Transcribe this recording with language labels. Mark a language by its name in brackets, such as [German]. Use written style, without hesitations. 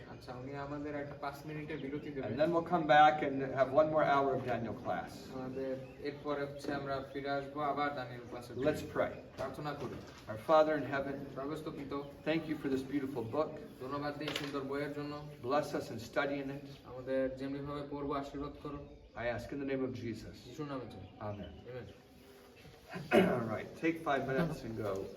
[Bangla] আচ্ছা উনি আমাদের একটা 5 মিনিটের বিরতি দেবেন [English] and then we'll come back and have one more hour of Daniel class. [Bangla] আমাদের এরপরে হচ্ছে আমরা ফিরে আসবো আবার দানিয়েল ক্লাসে [English] Let's pray. [Bangla] প্রার্থনা করি [English] Our Father in heaven, [Bangla] স্বর্গস্থ পিতা [English] thank you for this beautiful book. [Bangla] ধন্যবাদ দিই সুন্দর বইয়ের জন্য [English] Bless us in studying it. [Bangla] আমাদের যেমনি ভাবে পড়বো আশীর্বাদ করো [English] I ask in the name of Jesus. [Bangla] যিশুর নামে চাই [English] Amen. [Bangla] Amen [English] All right. Take 5 minutes and go.